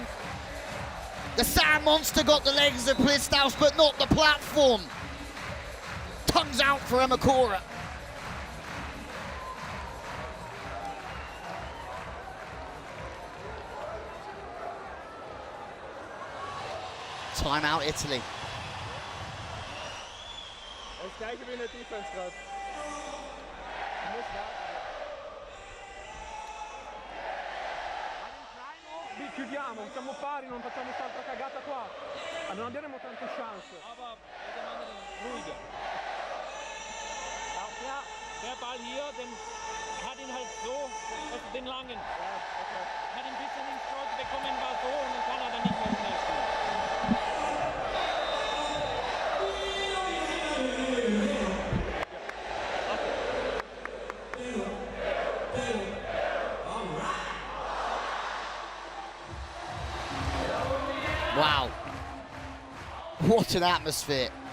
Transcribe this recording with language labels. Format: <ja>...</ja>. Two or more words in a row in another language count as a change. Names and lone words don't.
<en>The sand monster got the legs of Plistaus, but not the platform. Tongues out for Emakora. Timeout, Italy.</en> <de>Das gleiche wie in der Defense gerade.</de> <it>Chiudiamo, siamo pari, non facciamo quest'altra cagata qua. Non abbiamo tante chance.</it> <de>Aber ruhiger. Ja, der Ball hier, den hat ihn halt so, also den langen. Ja, okay. Hat ihn ein bisschen ins Kreuz bekommen, war so und dann kann er dann nicht mehr schnell spielen.</de> <en>Wow. What an atmosphere.</en>